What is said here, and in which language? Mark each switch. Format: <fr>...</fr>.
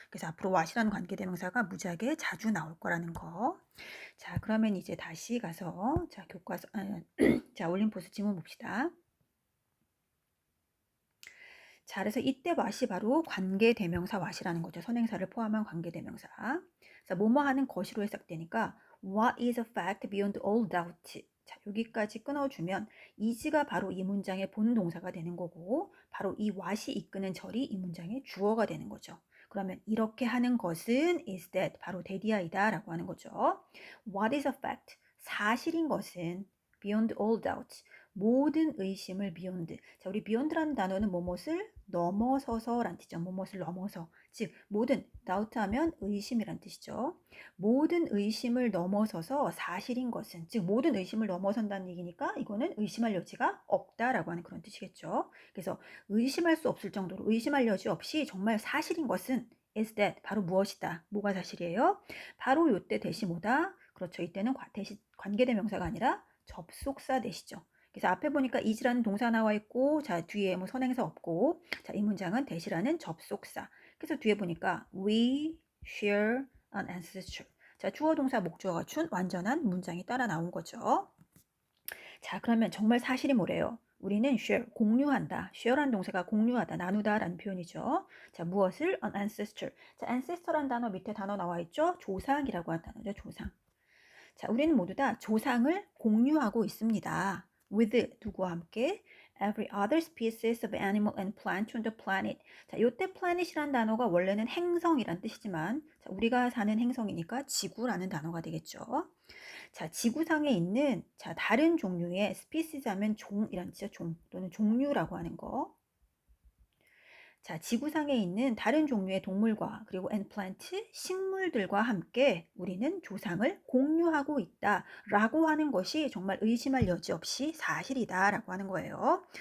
<ko>그래서 앞으로 what이라는 관계 대명사가 무지하게 자주 나올 거라는 거. 자, 그러면 이제 다시 가서 교과서 자, 올림포스 지문 봅시다. 자, 그래서 이때 what이 바로 관계대명사 what이라는 거죠. 선행사를 포함한 관계대명사. 자, 뭐뭐 하는 것으로 해석되니까</ko> <en>what is a fact beyond all doubt.</en> <ko>자, 여기까지 끊어주면 is가 바로 이 문장의 본동사가 되는 거고, 바로 이 what이 이끄는 절이 이 문장의 주어가 되는 거죠. 그러면 이렇게 하는 것은</ko> <en>is that,</en> <ko>바로 that이다 라고 하는 거죠.</ko> <en>What is a fact?</en> <ko>사실인 것은</ko> <en>beyond all doubt.</en> <ko>모든 의심을 beyond. 자, 우리 beyond라는 단어는 뭐뭇을 넘어서서 란 뜻이죠. 뭐뭇을 넘어서. 즉, 모든, doubt 하면 의심이란 뜻이죠. 모든 의심을 넘어서서 사실인 것은, 즉, 모든 의심을 넘어선다는 얘기니까 이거는 의심할 여지가 없다라고 하는 그런 뜻이겠죠. 그래서 의심할 수 없을 정도로 의심할 여지 없이 정말 사실인 것은</ko> <en>is that</en> <ko>바로 무엇이다. 뭐가 사실이에요? 바로 요때 대시 뭐다? 그렇죠. 이때는 대시 관계대명사가 아니라 접속사 대시죠. 그래서 앞에 보니까 is라는 동사 나와 있고 자 뒤에 뭐 선행사 없고 자 이 문장은 대시라는 접속사. 그래서 뒤에 보니까</ko> <en>we share an ancestor.</en> <ko>자 주어 동사 목적어가 준 완전한 문장이 따라 나온 거죠. 자 그러면 정말 사실이 뭐래요? 우리는 share, 공유한다. share란 동사가 공유하다, 나누다 라는 표현이죠. 자 무엇을?</ko> <en>an ancestor.</en> <ko>자 ancestor란 단어 밑에 단어 나와 있죠? 조상이라고 하는 단어죠. 조상. 자 우리는 모두 다 조상을 공유하고 있습니다. with 누구와 함께?</ko> <en>every other species of animal and plant on the planet.</en> <ko>자, 요때 planet이란 단어가 원래는 행성이란 뜻이지만 자, 우리가 사는 행성이니까 지구라는 단어가 되겠죠. 자, 지구상에 있는 자, 다른 종류의 species 하면 종이란 뜻이죠. 종 또는 종류라고 하는 거. 자, 지구상에 있는 다른 종류의 동물과 그리고 and plant, 식물들과 함께 우리는 조상을 공유하고 있다라고 하는 것이 정말 의심할 여지 없이 사실이다라고 하는 거예요.</ko>